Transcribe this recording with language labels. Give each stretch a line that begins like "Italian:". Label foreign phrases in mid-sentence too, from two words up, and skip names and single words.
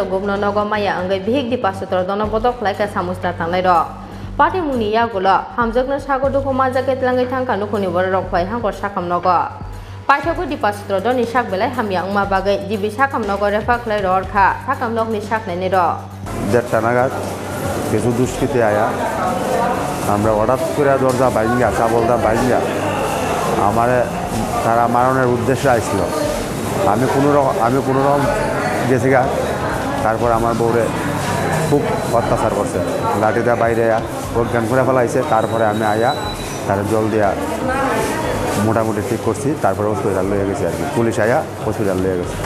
Kok Borok: Gupno nogo maya angai bihik dipa sutrodor no butok khlai ka samusta tangnai ro party mung ni yagulo hamjakna sagodu khoma jaket langai thangka nukuni bor rok phai hangkor sakam nogo paithago dipa sutrodor ni sak belai hamya ongma bagai dibi sakam nogo refa khlai ror kha sakam nok ni sak naini ro
Bangla: দেড়টা নাগাদ কিছু দুষ্কৃতী আয়া আমরা হঠাৎ করে দরজা বাইঙ্গা চাবলটা বাইঙ্গা আমারে তারা মারণের উদ্দেশ্যে আসছিল আমি কোনো রকম গেছি গা তারপর আমার বউরে খুব অত্যাচার করছে লাঠিটা বাইরে অজ্ঞান করে ফেলাইছে তারপরে আমি আয়া তার জল দিয়া মোটামুটি ঠিক করছি তারপরে হসপিটাল লয়ে গেছি আর কি পুলিশ আয়া হসপিটাল লয়ে গেছে